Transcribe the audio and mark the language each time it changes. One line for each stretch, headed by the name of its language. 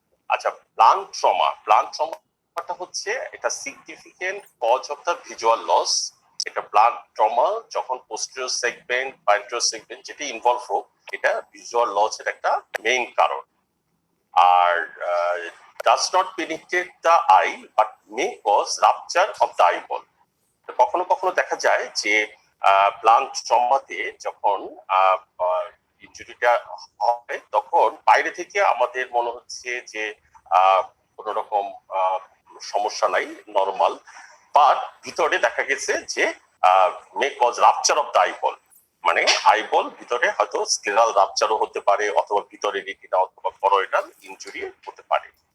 Bangla: আচ্ছা, প্লান্ট ট্রমাটা হচ্ছে এটা significant cause of the visual loss. এটা প্লান্ট ট্রমা যখন পোস্টেরিয়র সেগমেন্ট বা অ্যান্টেরিয়র সেগমেন্ট যেটা ইনভলভ হোক, এটা ভিজুয়াল লস এর একটা মেইন কারণ। আর
English: does not penetrate the eye but may cause rupture of the eyeball.
Bangla: কখনো কখনো দেখা যায় যে প্লান্ট ট্রমাতে যখন ইনজুরিটা হয় তখন বাইরে থেকে আমাদের মনে হচ্ছে যে কোন রকম সমস্যা নাই, নরমাল, বাট ভিতরে দেখা গেছে যে may cause rupture of the eyeball, মানে আইবল ভিতরে হয়তো স্ক্লেরাল রাপচারও হতে পারে অথবা ভিতরে রেটিনা অথবা করোইডাল ইনজুরি হতে পারে।